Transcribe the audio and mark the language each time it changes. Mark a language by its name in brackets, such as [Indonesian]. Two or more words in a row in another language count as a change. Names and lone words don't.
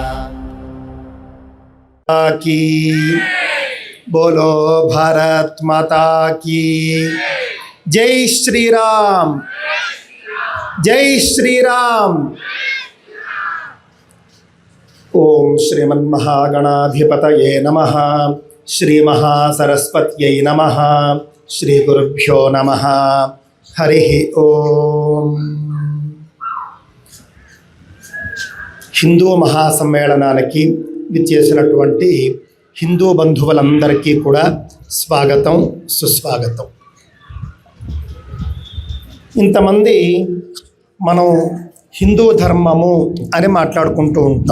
[Hindi] की बोलो भारत माता की जय श्री राम, जय श्री राम। [Sanskrit] ओम श्रीमन्महागणाधिपतये नमः, श्री महासरस्वत्यै नमः, श्री गुरुभ्यो नमः। हरि ओम। [Telugu] హిందూ మహాసమ్మేళనానికి విచ్చేసినటువంటి హిందూ బంధువులందరికీ కూడా స్వాగతం, సుస్వాగతం. ఇంతమంది మనం హిందూ ధర్మము అని మాట్లాడుకుంటూ ఉంటాం.